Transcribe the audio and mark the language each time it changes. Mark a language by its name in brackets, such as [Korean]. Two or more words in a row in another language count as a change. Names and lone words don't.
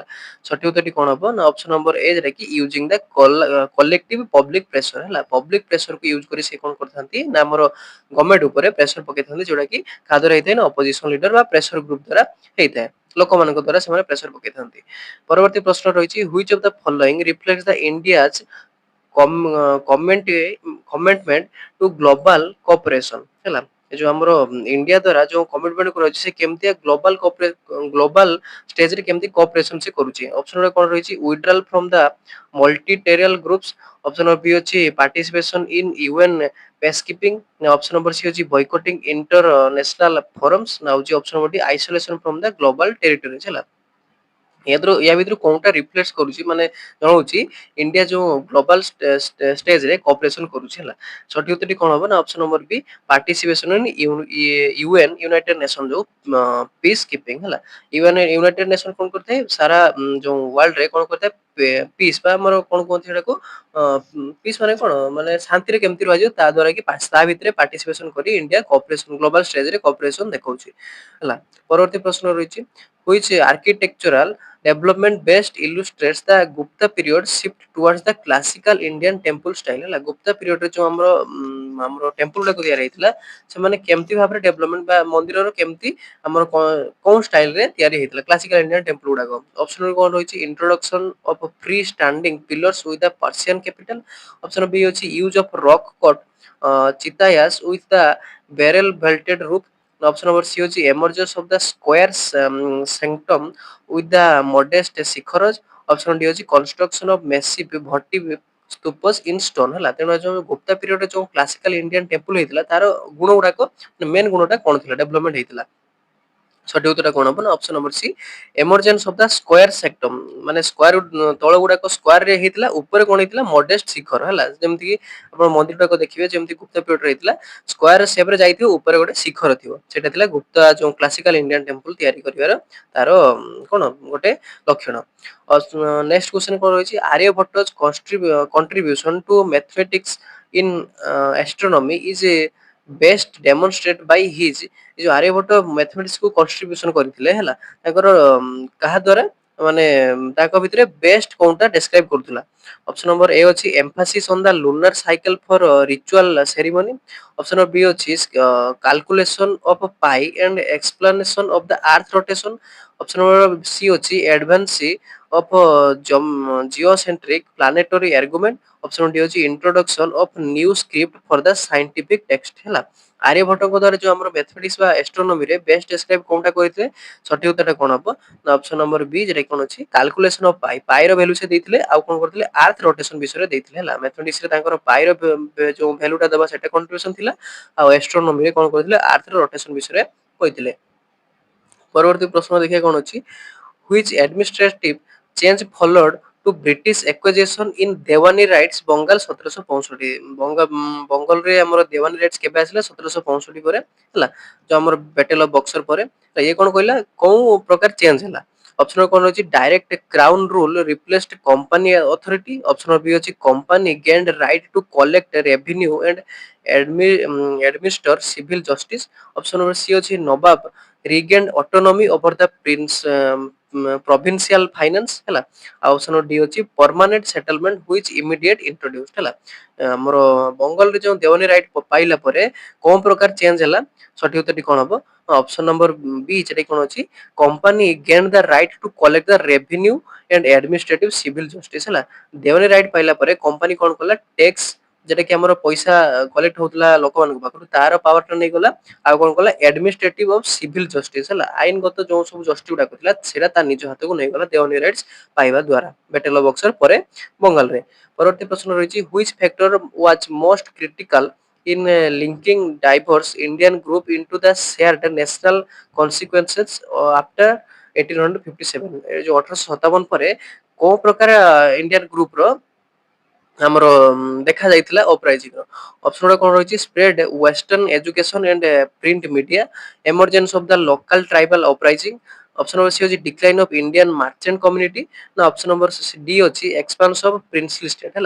[Odia] ସଠିକ ଉତ୍ତରଟି କ'ଣ ହେବ? ନା [English] option number A, [Odia] ଯେଟା କି [English] using the collective public pressure [Odia] ହେଲା। [English] public pressure [Odia] ୟୁଜ କରି ସେ କ'ଣ କରିଥାନ୍ତି ନା ଆମର ଗଭର୍ନମେଣ୍ଟ ଉପରେ ପ୍ରେସର ପକେଇଥାନ୍ତି, ଯୋଉଟା କି କାହା ଦ୍ୱାରା ହେଇଥାଏ ନା [English] opposition leader [Odia] ବା [English] pressure group [Odia] ଦ୍ୱାରା ହେଇଥାଏ, ଲୋକମାନଙ୍କ ଦ୍ୱାରା ସେମାନେ ପ୍ରେସର ପକେଇଥାନ୍ତି। ପରବର୍ତ୍ତୀ ପ୍ରଶ୍ନ ରହିଛି [English] which of the following reflects the India's commitment to global cooperation ହେଲା। [Odia] ଏ ଯୋଉ ଆମର ଇଣ୍ଡିଆ ଦ୍ୱାରା ଯୋଉ କମିଟମେଣ୍ଟ କରାଯାଉଛି ସେ କେମିତିଆ [English] global stage [Odia] କେମିତି କୋଅପରେସନ ସେ କରୁଛି। ଅପସନ ଗୁଡା କଣ ରହିଛି? [English] withdrawal from the multilateral groups. option number B ଅଛି participation in UN peace keeping। option number C ଅଛି boycotting international forums। [Odia] ନା ହଉଛି [English] option number D isolation from the global territories ହେଲା। [Odia] ୟା ଭିତରୁ କୋଉଟା ରିଫ୍ଲେକ୍ଟ କରୁଛି ମାନେ ଜଣାଉଛି ଇଣ୍ଡିଆ ଯୋଉ [English] global stage [Odia] କୋଅପରେସନ କରୁଛି ହେଲା। ସଠିକ ଉତ୍ତରଟି କଣ ହବ ନା [English] option number B participation in UN united nation ଯୋଉ peace keeping ହେଲା। [Odia] ୟୁନାଇଟେଡ ନେସନ କଣ କରିଥାଏ ସାରା ଯୋଉ ୱାର୍ଲଡ ରେ କଣ କରିଥାଏ ପିସ୍ ବା ଆମର କଣ କୁହନ୍ତି ସେଟାକୁ ପିସ୍ ମାନେ କଣ ମାନେ ଶାନ୍ତିରେ କେମିତି ରହିଯିବ ତା ଦ୍ୱାରା କି ତା ଭିତରେ ପାର୍ଟିସିପେସନ କରି ଇଣ୍ଡିଆ [English] cooperation global stage cooperation [Odia] ଦେଖାଉଛି ହେଲା। ପରବର୍ତ୍ତୀ ପ୍ରଶ୍ନ ରହିଛି [English] which architectural development best illustrates the Gupta period shift towards the classical Indian temple style ହେଲା। Gupta period [Odia] ରେ ଯୋଉ ଆମର ଟେମ୍ପଲ ଗୁଡାକ ତିଆରି ହେଇଥିଲା ସେମାନେ କେମିତି ଭାବରେ ଡେଭଲପମେଣ୍ଟ ବା ମନ୍ଦିରର କେମିତି ଆମର କୋଉ ଷ୍ଟାଇଲ ରେ ତିଆରି ହେଇଥିଲା [English] classical Indian temple [Odia] ଗୁଡାକ। [English] ଅପସନ [Odia] କଣ ରହିଛି [English] introduction of free standing pillars with the Persian capital. option B ଅଛି use of rock cut chaityas with the barrel vaulted roof। option number C ଅଛି emergence of the square sanctum with the modest ଶିଖରଜ। option D ଅଛି construction of massive votive stupas in stone ହେଲା। [Odia] ତେଣୁ ଯୋଉ [English] Gupta period [Odia] ଯୋଉ [English] classical Indian temple [Odia] ହେଇଥିଲା ତାର ଗୁଣ ଗୁଡାକ ମେନ୍ ଗୁଣଟା କଣ ଥିଲା ଡେଭଲପମେଣ୍ଟ ହେଇଥିଲା। ସଠିକ ଉତ୍ତରଟା କଣ ହବ ନା [English] option number C emergence of the square sanctum [Odia] ମାନେ ସ୍କୋୟାର ତଳ ଗୁଡାକ ସ୍କୋୟାର ରେ ହେଇଥିଲା ଉପରେ କଣ ହେଇଥିଲା ମଡେଷ୍ଟ ଶିଖର ହେଲା। ଯେମିତି କି ଆପଣ ମନ୍ଦିର ଟାକୁ ଦେଖିବେ ଯେମିତି [English] Gupta period [Odia] ହେଇଥିଲା [English] square shape [Odia] ରେ ଯାଇଥିବ ଉପରେ ଗୋଟେ ଶିଖର ଥିବ ସେଇଟା ଥିଲା ଗୁପ୍ତା ଯୋଉ [English] classical Indian temple [Odia] ତିଆରି କରିବାର ତାର କଣ ଗୋଟେ ଲକ୍ଷଣ। [English] next question [Odia] କଣ ରହିଛି [English] ଆର୍ଯ୍ୟଭଟ୍ଟ's contribution to mathematics in astronomy is best demonstrated by his। [Odia] ଏ ଯୋଉ ଆର୍ଯ୍ୟଭଟ୍ଟ ମ୍ୟାଥମେଟିକ୍ସ କୁ କଣ୍ଟ୍ରିବ୍ୟୁସନ କରିଥିଲେ ହେଲା ତାଙ୍କର କାହା ଦ୍ୱାରା ମାନେ ତାଙ୍କ ଭିତରେ ବେଷ୍ଟ କୋଉଟା ଡେସ୍କ୍ରାଇବ କରୁଥିଲା। [English] option number A ଅଛି emphasis on the lunar cycle for ritual ceremony। option B ଅଛି calculation of pi and explanation of the earth rotation। option number C ଅଛି advance of geocentric planetary argument। option D ଅଛି introduction of new script for the scientific text ହେଲା। [Odia] ଆର୍ଯ୍ୟଭଟ୍ଟଙ୍କ ଦ୍ୱାରା ଯୋଉ ଆମର ମ୍ୟାଥମେଟିକ୍ସ ବା ଆଷ୍ଟ୍ରୋନୋମି ରେ [English] best describe [Odia] କୋଉଟା କରିଥିଲେ ସଠିକ ଉତ୍ତରଟା କଣ ହବ ନା [English] option number B [Odia] ଯେଟା କଣ ଅଛି [English] calculation of pi [Odia] ର ଭ୍ୟାଲୁ ସେ ଦେଇଥିଲେ ଆଉ କଣ କରିଥିଲେ [English] earth rotation [Odia] ବିଷୟରେ ଦେଇଥିଲେ ହେଲା। ମ୍ୟାଥମେଟିକ୍ସ ରେ ତାଙ୍କର ପାଇ ର ଯୋଉ ଭ୍ୟାଲୁଟା ଦେବା ସେଟା କଣ୍ଟ୍ରିବ୍ୟୁସନ ଥିଲା ଆଉ ଆଷ୍ଟ୍ରୋନୋମି ରେ କଣ କରିଥିଲେ ଆର୍ଥ ର ରୋଟେସନ ବିଷୟରେ କହିଥିଲେ। ପରବର୍ତ୍ତୀ ପ୍ରଶ୍ନ ଦେଖିବା କଣ ଅଛି [English] which administrative change followed to British acquisition in Diwani rights Bengal 1765। [Odia] ବଙ୍ଗଲରେ ଆମର [English] Diwani rights [Odia] କେବେ ଆସିଲା 1765 ପରେ ହେଲା ଯୋଉ ଆମର ବ୍ୟାଟେଲ ଅଫ ବକ୍ସର ପରେ। ଇଏ କଣ କହିଲା କୋଉ ପ୍ରକାର ଚେଞ୍ଜ ହେଲା। [English] ଅପସନ [Odia] କଣ ରହିଛି [English] direct crown rule replaced company authority. option B ଅଛି company gained right to collect revenue and administer civil justice। option number C ଅଛି ନବାବ regained autonomy over the provincial finance ହେଲା। ଆଉ option D ଅଛି permanent settlement which immediate introduced ହେଲା। [Odia] ଆମର ବଙ୍ଗଲରେ ଯୋଉ [English] Diwani right [Odia] ପାଇଲା ପରେ କୋଉ ପ୍ରକାର ଚେଞ୍ଜ ହେଲା ସଠିକ ଉତ୍ତରଟି କଣ ହବ [English] option number B [Odia] ସେଟା କଣ ଅଛି [English] company gain the right to collect the revenue and administrative civil justice [Odia] ହେଲା। [English] Diwani right [Odia] ପାଇଲା ପରେ କମ୍ପାନୀ କଣ କଲା ଟ୍ୟାକ୍ସ ଯେଟା କି ଆମର ପଇସା କଲେକ୍ଟ ହଉଥିଲା ଲୋକମାନଙ୍କ ପାଖରୁ ତାର ପାୱାର ଟା ନେଇଗଲା ଆଉ କଣ କଲା [English] administrative of civil justice [Odia] ହେଲା ଆଇନଗତ ଯୋଉ ସବୁ ଜଷ୍ଟିସ ଗୁଡାକ ଥିଲା ସେଟା ତା ନିଜ ହାତକୁ ନେଇଗଲା [English] Diwani rights [Odia] ପାଇବା ଦ୍ୱାରା ବ୍ୟାଟେଲ ଅଫ ବକ୍ସର ପରେ ବଙ୍ଗାଲରେ। ପରବର୍ତ୍ତୀ ପ୍ରଶ୍ନ ରହିଛି [English] which factor was most critical in linking diverse Indian group into the shared national consequences after 1857। [Odia] ଏ ଯୋଉ 1857 ପରେ କୋଉ ପ୍ରକାର [English] Indian group [Odia] ର ଆମର ଦେଖା ଯାଇଥିଲା ଅପରାଇଜିଂ ର। ଅପସନ ଗୁଡା କଣ ରହିଛି [English] spread western education and print media emergence of the local tribal uprising. option number C ଅଛି decline of Indian merchant community. ନା option number D ଅଛି expansion of princely state ହେଲା।